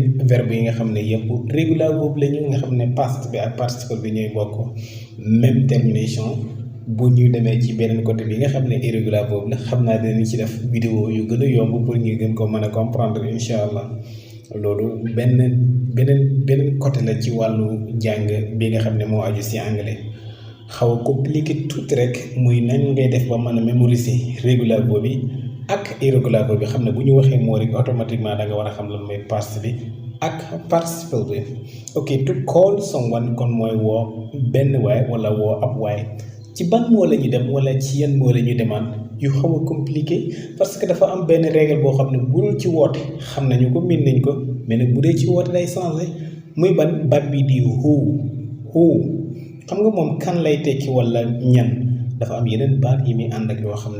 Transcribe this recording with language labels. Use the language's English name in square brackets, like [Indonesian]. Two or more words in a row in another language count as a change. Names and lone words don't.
[Wolof] verbe yi nga xam ne yëpp [English] régular verb [Wolof] la ñu nga xam ne past bi ak participe bi ñooy bokk [French] même termination [Wolof] bu ñu demee ci beneen côté bi nga xam ne [English] irrégular verb [Wolof] la xam naa dinañ ci def vidéo yu gën a yomb pour ñu gën ko mën a comprendre [Arabic] incha allah [Wolof] loolu beneen côté la ci wàllu jàng bi nga xam ne moo aju ci anglais xaw a compliqué tuuti rek muy nañ ngay def ba mën a mémoriser [English] régular verb [Wolof] bi ak [English] irregular verb [Wolof] bi xam ne bu ñu waxee moo rek automatiquement da nga war a xam lan mooy past bi ak participle bi. [English] ok to call someone [Wolof] kon mooy woo benn waay wala woo ab waay ci ban moo la ñu dem wala ci yan moo la ñu demaan yu xaw a compliqué parce que dafa am benn règle boo xam ne bu dul ci woote xam nañu ko miin nañ ko mais nag bu dee ci woote day changé muy ban baat bi di who xam nga moom kan lay tekki wala ñan dafa am yeneen baat yi muy ànd ak yoo xam